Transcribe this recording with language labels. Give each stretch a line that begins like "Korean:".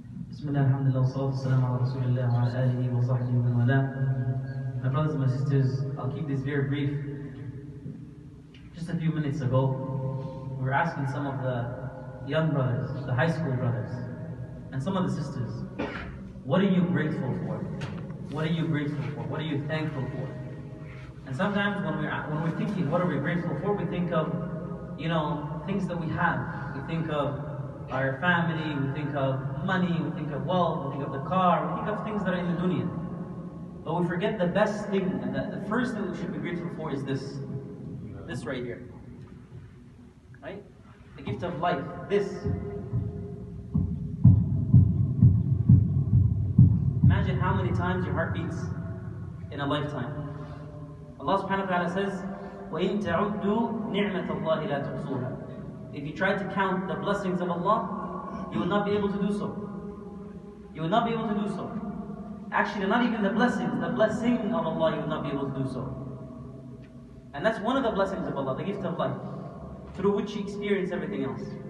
Arabic: بسم الله الحمد لله والصلاة والسلام على رسول الله وعلى آله وصحبه ومن والاه.
English: My brothers and my sisters, I'll keep this very brief. Just a few minutes ago, we were asking some of the young brothers, the high school brothers, and some of the sisters, what are you grateful for? What are you grateful for? What are you thankful for? And sometimes when we're thinking, what are we grateful for? We think of, things that we have. We think of our family, we think of money, we think of wealth, we think of the car, we think of things that are in the dunya. But we forget the best thing, and the first thing we should be grateful for is this right here. Right? The gift of life, this. Imagine how many times your heart beats in a lifetime.
Arabic: Allah subhanahu wa ta'ala says, وَإِن تَعُدُّوا نِعْمَةَ اللَّهِ لَا تُحْصُوهَا.
English: If you try to count the blessings of Allah, you will not be able to do so. You will not be able to do so. Actually, not even the blessings, the blessing of Allah, you will not be able to do so. And that's one of the blessings of Allah, the gift of life, through which you experience everything else.